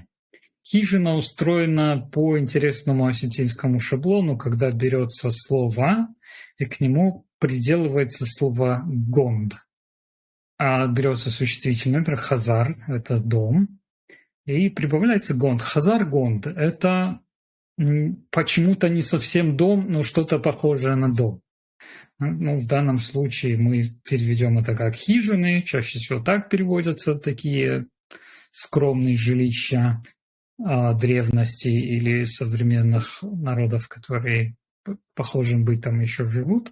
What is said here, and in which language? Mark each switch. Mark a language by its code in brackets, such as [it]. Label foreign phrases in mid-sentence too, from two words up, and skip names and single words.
[ru] Хижина устроена по интересному осетинскому шаблону, когда берется слово, и к нему приделывается слово «гонд». Берется существительное, например, «хазар» – это «дом», и прибавляется «гонд». «Хазар-гонд» – это почему-то не совсем дом, но что-то похожее на дом. В данном случае мы переведем это как «хижины», чаще всего так переводятся такие скромные жилища древности или современных народов, которые похожим бытом еще живут.